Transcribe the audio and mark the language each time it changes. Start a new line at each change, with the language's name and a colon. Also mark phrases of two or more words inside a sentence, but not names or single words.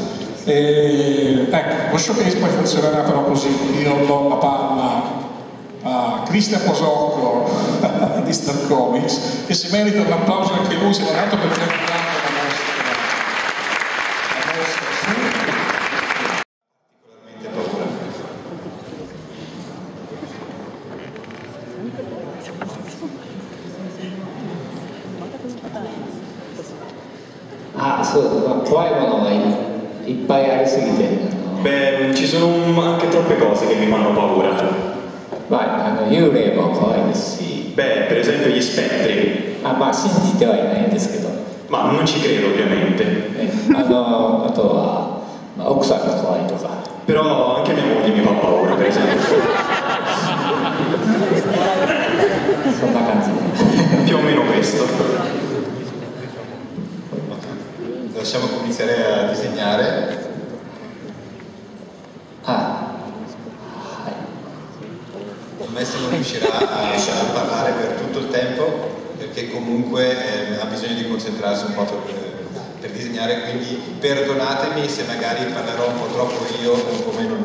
Italian: Ecco, lo showcase poi funzionerà però così: io do la palla a Cristian Posocco di Star Comics, e si merita un applauso anche lui, se non altro perché ha guidato la mostra particolarmente paura.
Japanese: そう、怖いものがいっぱいありすぎて、
Italian: Beh, ci sono anche troppe cose che mi fanno paura.
Japanese: 幽霊も怖いですし、
Italian: Beh, per esempio gli spettri.
Japanese: 信じてはいないんですけど、
Italian: Ma non ci credo ovviamente.
Japanese: あとは、奥さんが怖いとか。
Italian: Però anche mia moglie mi fa paura, per esempio.
Japanese: そんな感じ。
Italian: Più o meno questo. Lasciamo cominciare a disegnare. Il maestro non riuscirà a parlare per tutto il tempo perché comunque ha bisogno di concentrarsi un po' per disegnare, quindi perdonatemi se magari parlerò un po' troppo io o un po' meno lui.